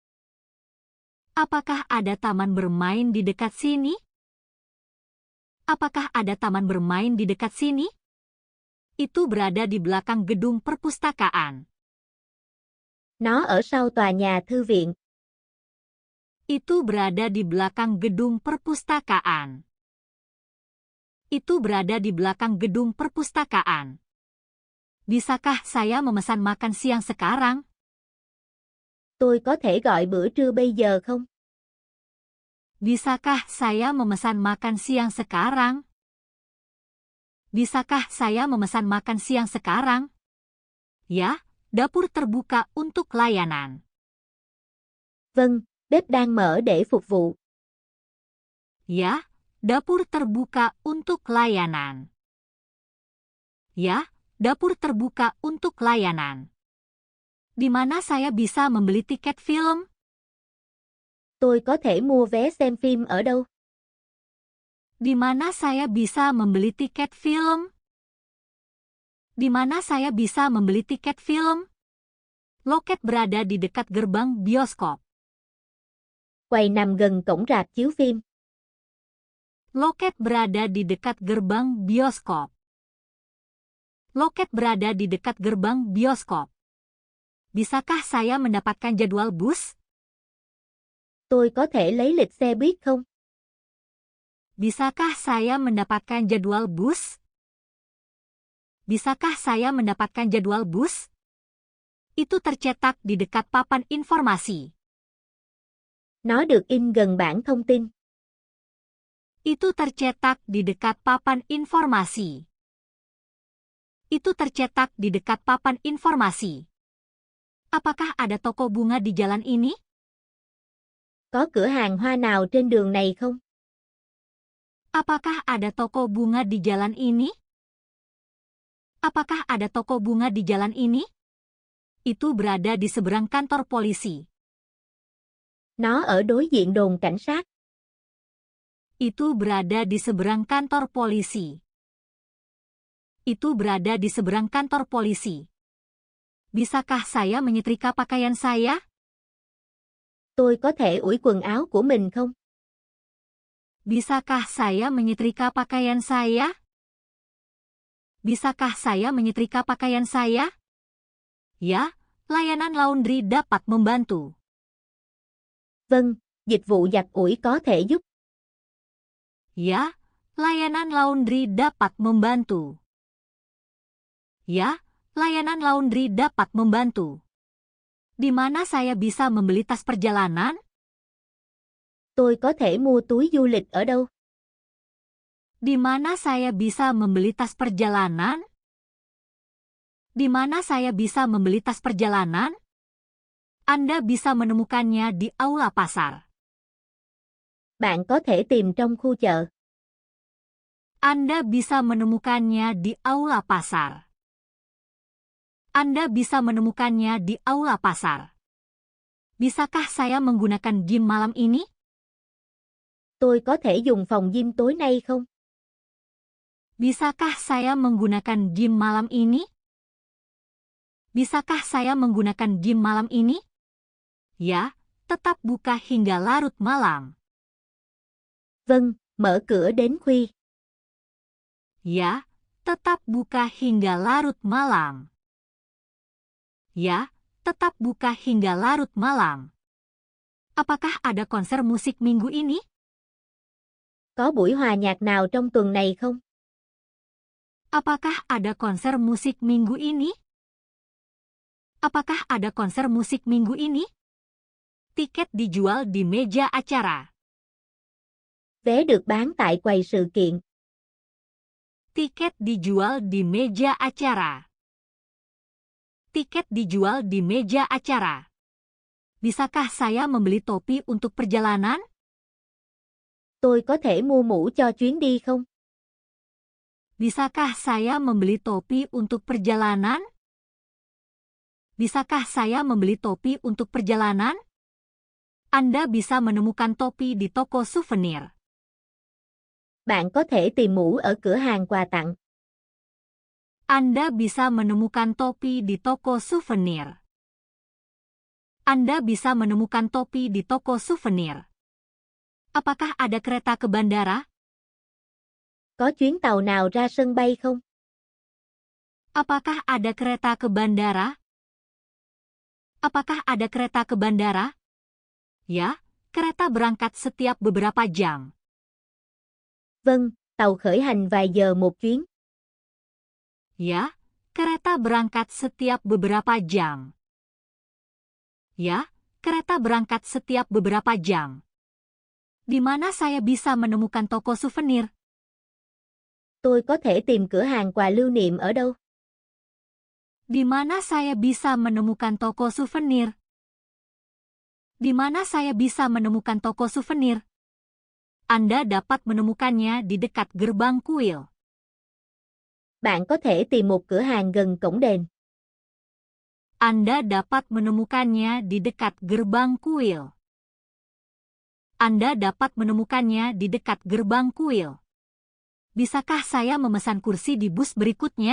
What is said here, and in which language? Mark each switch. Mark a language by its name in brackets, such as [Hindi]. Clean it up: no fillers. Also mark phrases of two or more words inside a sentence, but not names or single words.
[Indonesian] Apakah ada taman bermain di dekat sini? Apakah ada taman bermain di dekat sini? Itu berada di belakang gedung perpustakaan. [Vietnamese] Nó ở sau tòa nhà thư viện. [Indonesian] Itu berada di belakang gedung perpustakaan. Itu berada di belakang gedung perpustakaan. Bisakah saya memesan makan siang sekarang? [Vietnamese] Tôi có thể gọi bữa trưa bây giờ không? [Indonesian] Bisakah saya memesan makan siang sekarang? Bisakah saya memesan makan siang sekarang? Ya, dapur terbuka untuk layanan. [Vietnamese] Vâng, bếp đang mở để phục vụ. [Indonesian] Ya, dapur terbuka untuk layanan. Ya, dapur terbuka untuk layanan. Di mana saya bisa membeli tiket film? [Vietnamese] Tôi có thể mua vé xem phim ở đâu? [Indonesian] Di mana saya bisa membeli tiket film? Di mana saya bisa membeli tiket film? Loket berada di dekat gerbang bioskop. [Vietnamese] Quầy nằm gần cổng rạp chiếu phim. [Indonesian] Loket berada di dekat gerbang bioskop. Loket berada di dekat gerbang bioskop. Bisakah saya mendapatkan jadwal bus? [Vietnamese] Tôi có thể lấy lịch xe buýt không? [Indonesian] Bisakah saya mendapatkan jadwal bus? Bisakah saya mendapatkan jadwal bus? Itu tercetak di dekat papan informasi. [Vietnamese] Nó được in gần bảng thông tin. [Indonesian] Itu tercetak di dekat papan informasi. Itu tercetak di dekat papan informasi. Apakah ada toko bunga di jalan ini? [Vietnamese] Có cửa hàng hoa nào trên đường này không? [Indonesian] Apakah ada toko bunga di jalan ini? Apakah ada toko bunga di jalan ini? Itu berada di seberang kantor polisi. [Vietnamese] Nó ở đối diện đồn cảnh sát. [Indonesian] Itu berada di seberang kantor polisi. Itu berada di seberang kantor polisi. Bisakah saya menyetrika pakaian saya? [Vietnamese] Tôi có thể ủi quần áo của mình không? [Indonesian] Bisakah saya menyetrika pakaian saya? Bisakah saya menyetrika pakaian saya? Ya, layanan laundry dapat membantu. [Vietnamese] Vâng, dịch vụ giặt ủi có thể giúp. [Indonesian] Ya, layanan laundry dapat membantu. Ya, layanan laundry dapat membantu. Di mana saya bisa membeli tas perjalanan? [Vietnamese] Tôi có thể mua túi du lịch ở đâu? [Indonesian] Di mana saya bisa membeli tas perjalanan? Di mana saya bisa membeli tas perjalanan? Anda bisa menemukannya di aula pasar. [Vietnamese] Bạn có thể tìm trong khu chợ. [Indonesian] Anda bisa menemukannya di aula pasar. Anda bisa menemukannya di aula pasar. Bisakah saya menggunakan gym malam ini? [Vietnamese] Tôi có thể dùng phòng gym tối nay không? [Indonesian] Bisakah saya menggunakan gym malam ini? Bisakah saya menggunakan gym malam ini? Ya, tetap buka hingga larut malam. [Vietnamese] Vâng, mở cửa đến khuya. [Indonesian] Ya, tetap buka hingga larut malam. Ya, tetap buka hingga larut malam. Apakah ada konser musik minggu ini? [Vietnamese] Có buổi hòa nhạc nào trong tuần này không? [Indonesian] Apakah ada konser musik minggu ini? Apakah ada konser musik minggu ini? Tiket dijual di meja acara. [Vietnamese] Vé được bán tại quầy sự kiện. [Indonesian] Tiket dijual di meja acara. Tiket dijual di meja acara. Bisakah saya membeli topi untuk perjalanan? [Vietnamese] Tôi có thể mua mũ cho chuyến đi không? [Indonesian] Bisakah saya membeli topi untuk perjalanan? Bisakah saya membeli topi untuk perjalanan? Anda bisa menemukan topi di toko souvenir. [Vietnamese] Bạn có thể tìm mũ ở cửa hàng quà tặng. [Indonesian] Anda bisa menemukan topi di toko souvenir. Anda bisa menemukan topi di toko souvenir. Apakah ada kereta ke bandara? [Vietnamese] Có chuyến tàu nào ra sân bay không? [Indonesian] Apakah ada kereta ke bandara? Apakah ada kereta ke bandara? Ya, kereta berangkat setiap beberapa jam. [Vietnamese] Vâng, tàu khởi hành vài giờ một chuyến. [Indonesian] Ya, kereta berangkat setiap beberapa jam. Ya, kereta berangkat setiap beberapa jam. Di mana saya bisa menemukan toko souvenir? [Vietnamese] Tôi có thể tìm cửa hàng quà lưu niệm ở đâu? [Indonesian] Di mana saya bisa menemukan toko souvenir? Di mana saya bisa menemukan toko souvenir? Anda dapat menemukannya di dekat gerbang kuil. [Vietnamese] Bạn có thể tìm một cửa hàng gần cổng đền. [Indonesian] Anda dapat menemukannya di dekat gerbang kuil. Anda dapat menemukannya di dekat gerbang kuil. Bisakah saya memesan kursi di bus berikutnya?